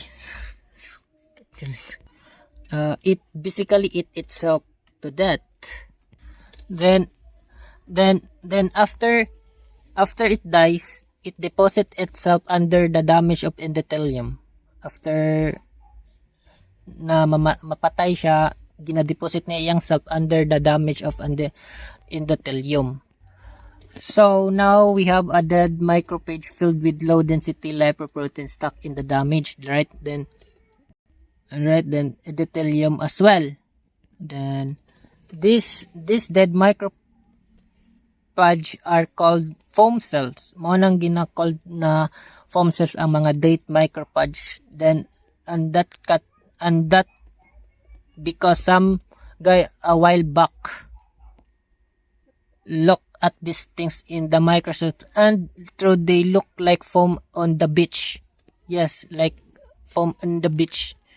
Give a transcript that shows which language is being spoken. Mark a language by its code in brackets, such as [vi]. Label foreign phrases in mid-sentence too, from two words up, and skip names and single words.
[en] It basically eat itself to death. Then after it dies, it deposits itself under the damage of endothelium. [ceb] After na mapatay siya, gina-deposit niya iyang self [en] under the damage of endothelium. So now we have a dead macrophage filled with low density lipoprotein stuck in the damaged, right? Then endothelium as well. Then this dead macrophage are called foam cells. [ceb] Mao nang gina-called na [en] foam cells [ceb] ang mga [en] dead macrophage. Then and that because some guy a while back look at these things in the microscope, and through they look like foam on the beach. Yes, like foam in the beach.